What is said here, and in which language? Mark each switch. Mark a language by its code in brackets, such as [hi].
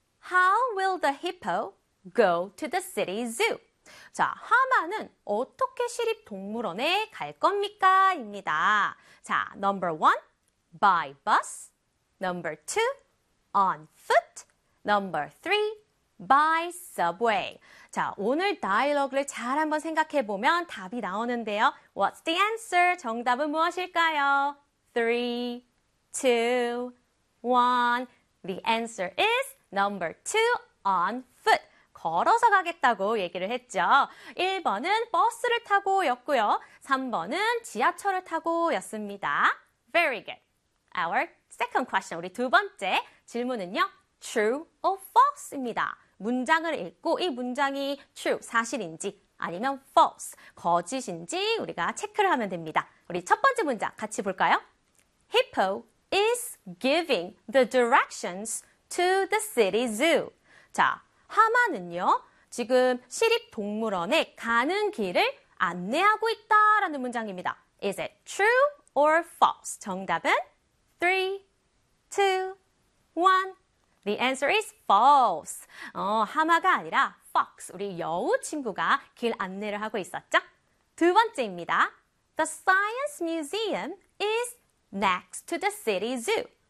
[en] How will the hippo go to the city zoo? [ko] 자, 하마는 어떻게 시립동물원에 갈 겁니까? 입니다. 자, [en] number one, by bus. Number two, on foot. Number three, by subway. [ko] 자, 오늘 다이얼로그를 잘 한번 생각해보면 답이 나오는데요. [en] What's the answer? [ko] 정답은 무엇일까요? [en] Three, two, one. The answer is number two, on foot. [ko] 걸어서 가겠다고 얘기를 했죠. 1번은 버스를 타고 였고요. 3번은 지하철을 타고 였습니다. Very good. Our second question, 우리 두 번째 질문은요. True or false입니다. 문장을 읽고 이 문장이 true, 사실인지 아니면 false, 거짓인지 우리가 체크를 하면 됩니다. 우리 첫 번째 문장 같이 볼까요? [en] Hippo is giving the directions to the city zoo. [ko] 자, 하마는요, 지금 시립동물원에 가는 길을 안내하고 있다라는 문장입니다. [en] Is it true or false? [ko] 정답은 3, 2, 1. [en] The answer is false. [ko] 하마가 아니라 fox, 우리 여우 친구가 길 안내를 하고 있었죠? 두 번째입니다. [en] The Science Museum is next to the city zoo.